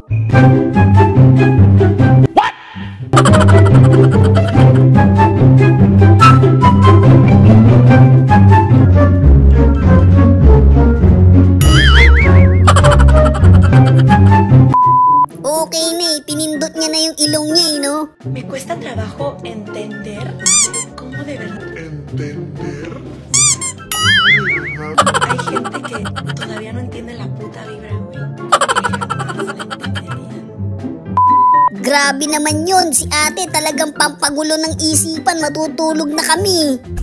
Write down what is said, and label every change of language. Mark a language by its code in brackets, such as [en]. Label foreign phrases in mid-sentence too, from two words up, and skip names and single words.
[tl] What? Okay na eh, pinindot niya na yung ilong niya eh, no? [es] Me cuesta trabajo entender cómo de verdad. ¿Entender? Hay gente que todavía no entiende la puta vibra, güey. [tl] Grabe naman yun, si ate talagang pampagulo ng isipan, matutulog na kami.